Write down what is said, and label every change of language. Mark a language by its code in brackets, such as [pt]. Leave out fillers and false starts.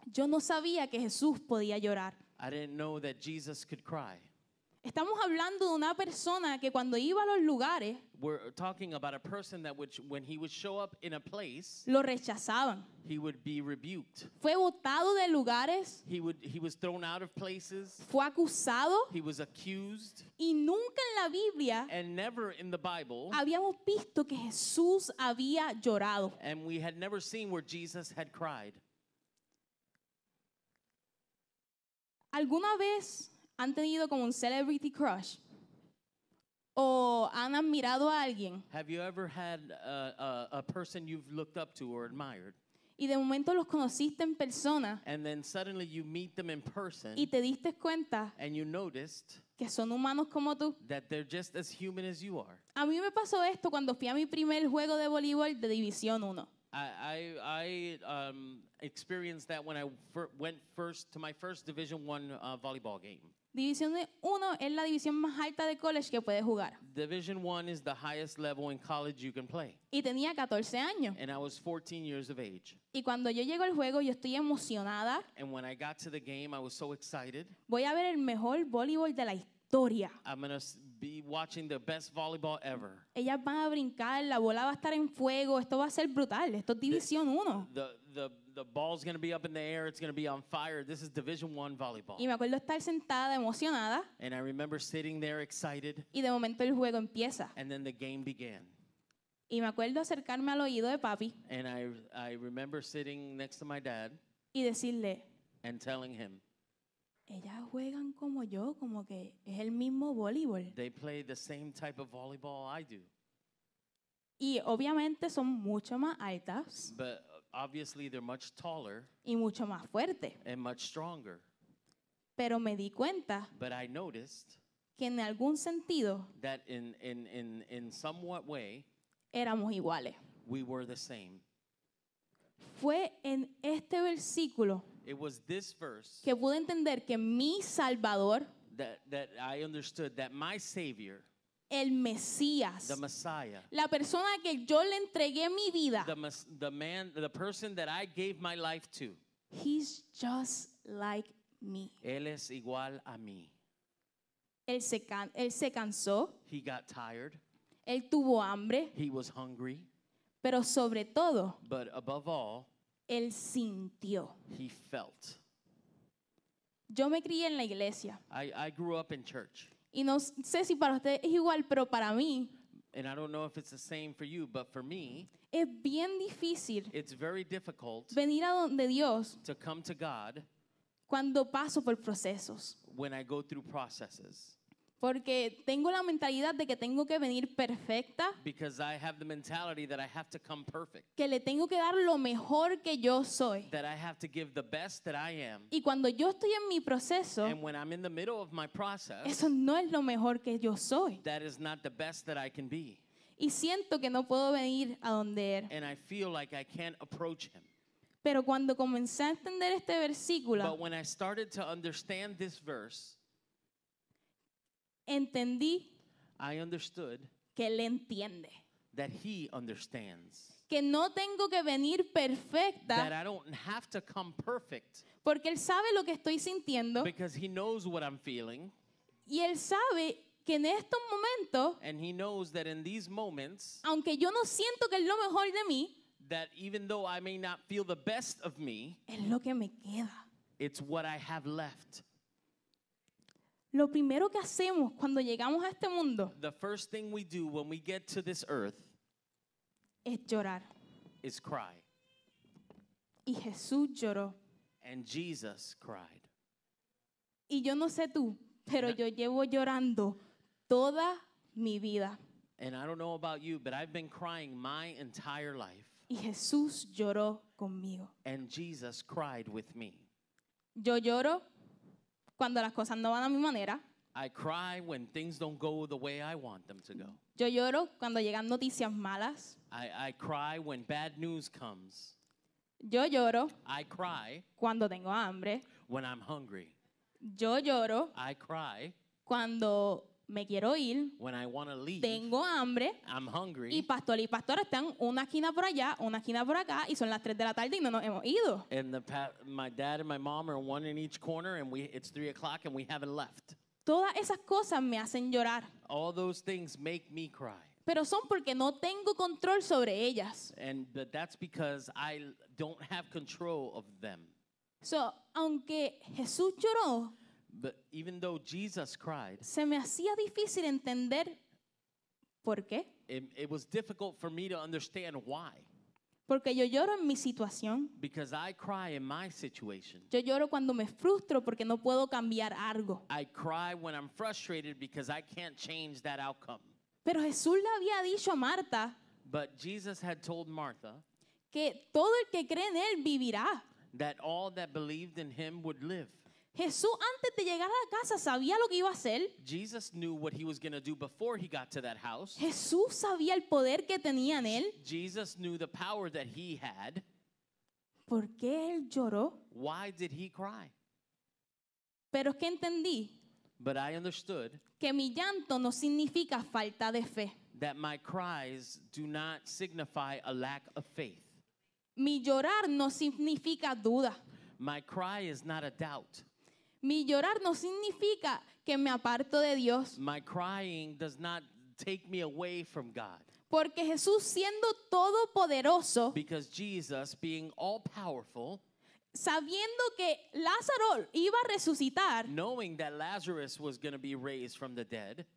[es] yo no sabía que Jesús podía llorar. [en] I didn't know that Jesus could cry. [es] Estamos hablando de una persona que cuando iba a los lugares, [en] We're talking about a person that when he would show up in a place, [es] lo rechazaban. [en] he would be rebuked. [es] Fue botado de lugares, [en] He was thrown out of places. [es] fue acusado [en] He was accused. [es] y nunca en la Biblia [en] And never in the Bible, [es] habíamos visto que Jesús había llorado. [en] and we had never seen where Jesus had cried. [es] ¿Alguna vez han tenido como un [en] celebrity crush? [es] ¿O han admirado a alguien [en] Have you ever had a person you've looked up to or admired, [es] y de momento los conociste en persona [en] and then suddenly you meet them in person, [es] y te diste cuenta [en] and you noticed [es] que son humanos como tú? [en] that they're just as human as you are? [es] A mí me pasó esto cuando fui a mi primer juego de voleibol de División 1. [en] I experienced that when I went first to my first Division I volleyball game. [es] División 1 es la división más alta de college que puedes jugar. [en] Division I is the highest level in college you can play. [es] Y tenía 14 años. [en] And I was 14 years of age. [es] Y cuando yo llego al juego, yo estoy emocionada. [en] And when I got to the game, I was so excited. [es] Voy a ver el mejor voleibol de la historia. [en] I'm going to be watching the best volleyball ever. [es] Ellas van a brincar, la bola va a estar en fuego. Esto va a ser brutal. Esto es División 1. [en] The ball's going to be up in the air. It's going to be on fire. This is Division I volleyball. [es] Y me acuerdo estar sentada, emocionada. [en] And I remember sitting there excited. [es] Y de momento el juego empieza. [en] And then the game began. [es] Y me acuerdo acercarme al oído de papi [en] And I remember sitting next to my dad [es] y decirle: [en] and telling him, [es] ellas juegan como yo, como que es el mismo voleibol. [en] they play the same type of volleyball I do. [es] Y obviamente son mucho más altas [en] But obviously they're much taller [es] y mucho más fuertes. [en] and much stronger. [es] Pero me di cuenta [en] But I noticed [es] que en algún sentido [en] that in somewhat way, [es] éramos iguales. [en] we were the same. [es] Fue en este versículo [en] It was this verse [es] que pude entender que mi Salvador, [en] that I understood that my Savior, [es] el Mesías, [en] the Messiah, [es] la persona a que yo le entregué mi vida, [en] the person that I gave my life to, He's just like me. [es] Él es igual a mí. Él se cansó, [en] He got tired. [es] él tuvo hambre, [en] He was hungry. [es] pero sobre todo, [en] But above all, [es] él sintió. [en] he felt. [es] Yo me crié en la iglesia [en] I grew up in church. [es] y no sé si para ustedes es igual, pero para mí [en] And I don't know if it's the same for you, but for me, [es] es bien difícil [en] it's very difficult [es] venir a donde Dios [en] to come to God [es] cuando paso por procesos. [en] when I go through processes. [es] Porque tengo la mentalidad de que tengo que venir perfecta, [en] Because I have the mentality that I have to come perfect, [es] que le tengo que dar lo mejor que yo soy. [en] that I have to give the best that I am. [es] Y cuando yo estoy en mi proceso, [en] And when I'm in the middle of my process, [es] eso no es lo mejor que yo soy. [en] that is not the best that I can be. [es] Y siento que no puedo venir a donde Él. [en] And I feel like I can't approach him. [es] Pero cuando comencé a entender este versículo, [en] But when I started to understand this verse, [es] entendí [en] I understood [es] que Él entiende. [en] that he understands. [es] Que no tengo que venir [en] That [es] perfecta [en] I don't have to come perfect [es] porque Él sabe lo que estoy sintiendo [en] because he knows what I'm feeling. [es] y Él sabe que en estos momentos, [en] And he knows that in these moments, [es] aunque yo no siento que es lo mejor de mí, [en] that even though I may not feel the best of me, [es] es lo que me queda. [en] it's what I have left. [es] Lo primero que hacemos cuando llegamos a este mundo [en] The first thing we do when we get to this earth [es] es llorar. [en] is cry. [es] Y Jesús lloró. [en] And Jesus cried. [es] Y yo no sé tú, pero yo llevo llorando toda mi vida. [en] And I don't know about you, but I've been crying my entire life. [es] Y Jesús lloró conmigo. [en] And Jesus cried with me. [es] Yo lloro cuando las cosas no van a mi manera. [en] I cry when things don't go the way I want them to go. [es] Yo lloro cuando llegan noticias malas. [en] I cry when bad news comes. [es] Yo lloro [en] I cry [es] cuando tengo hambre. [en] when I'm hungry. [es] Yo lloro [en] I cry [es] cuando me quiero ir. [en] when I want to leave. [es] Tengo hambre. [en] I'm [es] Y [en] hungry. [es] pastor y pastora están una esquina por allá, una esquina por acá, y son las 3 de la tarde y no nos hemos ido. [en] And my dad and my mom are one in each corner, and it's 3 o'clock, and we haven't left. [es] Todas esas cosas me hacen llorar, [en] All those things make me cry. [es] pero son porque no tengo control sobre ellas. [en] But that's because I don't have control of them. [es] So, aunque Jesús lloró, [en] But even though Jesus cried, [es] se me hacía difícil entender por qué. [en] it was difficult for me to understand why. [es] Porque yo lloro en mi situación. [en] Because I cry in my situation. [es] Yo lloro cuando me frustro porque no puedo cambiar algo. [en] I cry when I'm frustrated because I can't change that outcome. [es] Pero Jesús le había dicho a Marta [en] But Jesus had told Martha [es] que todo el que cree en Él vivirá. [en] that all that believed in him would live. [es] Jesús antes de llegar a la casa sabía lo que iba a hacer. [en] Jesus knew what he was going to do before he got to that house. [es] Jesús sabía el poder que tenía en Él. [en] Jesus knew the power that he had. [es] ¿Por qué Él lloró? [en] Why did he cry? [es] Pero es que entendí [en] But I understood [es] que mi llanto no significa falta de fe. [en] that my cries do not signify a lack of faith. [es] Mi llorar no significa duda. [en] My cry is not a doubt. [es] Mi llorar no significa que me aparto de Dios. [en] My crying does not take me away from God. [es] Porque Jesús siendo todopoderoso, [en] Because Jesus, being all powerful, [es] sabiendo que Lázaro iba a resucitar, [en] knowing that Lazarus was going to be raised from the dead,